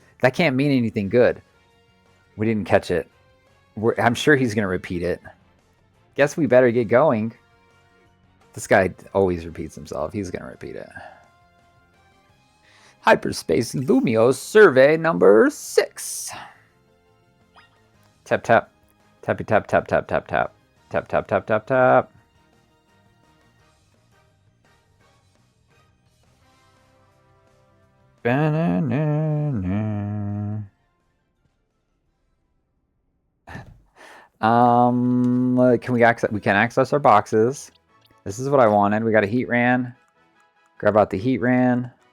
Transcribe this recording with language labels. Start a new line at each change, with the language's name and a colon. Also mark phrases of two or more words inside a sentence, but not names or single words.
English: That can't mean anything good. We didn't catch it. I'm sure he's going to repeat it. Guess we better get going. This guy always repeats himself. He's going to repeat it. Hyperspace Lumios survey number 6. Tap, tap. Tappy, tap, tap, tap, tap, tap. Tap, tap, tap, tap, tap. Ba-na-na-na. Can we access? We can access our boxes. This is what I wanted. We got a heat ran. Grab out the heat ran.